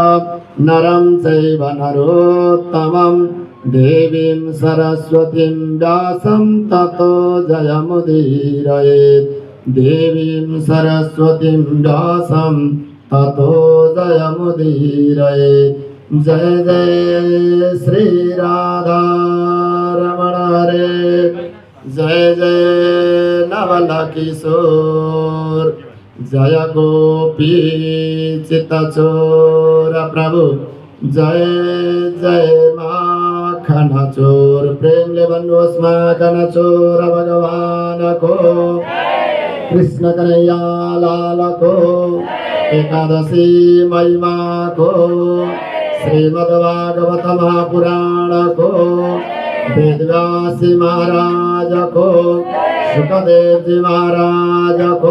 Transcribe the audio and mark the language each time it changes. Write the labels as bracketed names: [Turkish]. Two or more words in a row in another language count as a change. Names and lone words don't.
[Sanskrit] नरं चैव नरोत्तमम् देवीं सरस्वतीं व्यासं ततो जयमुदीरयेत् देवीं सरस्वतीं व्यासं ततो जयमुदीरयेत् जय जय श्री राधा रमण हरे जय जय नवल किशोर जय गोपी चित्त चोर प्रभु जय जय मा [Nepali] खनचोर प्रेमले भन्नुहोस् खनचोर भगवानको कृष्ण कन्हैया लालको एकादशी महिमाको श्रीमद्भागवत महापुराणको वेदव्यासी महाराजको सुखदेवजी महाराजको